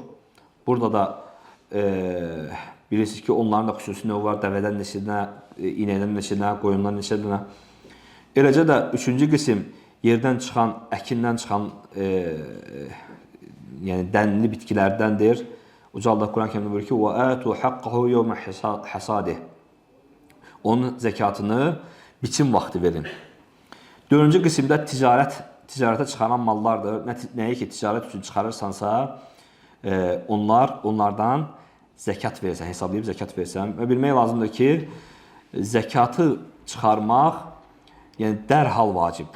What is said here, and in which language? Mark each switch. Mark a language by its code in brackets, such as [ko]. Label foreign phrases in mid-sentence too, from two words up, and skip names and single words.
[az] Burada da bilirsiniz ki, onların da xüsusi növü var, dəvədən neçədən, inəkdən neçədən, qoyundan neçədən. Eləcə də üçüncü qism yerdən çıxan, əkindən çıxan, yəni dənli bitkilərdəndir. Uca Allah Quran kərimdə buyurur ki, [ar] وَآتُوا حَقَّهُ يَوْمَ حَسَادِهِ. [az] Onun zəkatını biçim vaxtı verin. Dördüncü qismdə ticarətə çıxaran mallardır. Nəyə ki, ticarət üçün çıxarırsansa, onlardan zəkat versən, hesablayıb zəkat versən. Və bilmək lazımdır ki, zəkatı çıxarmaq yəni dərhal vacibdir.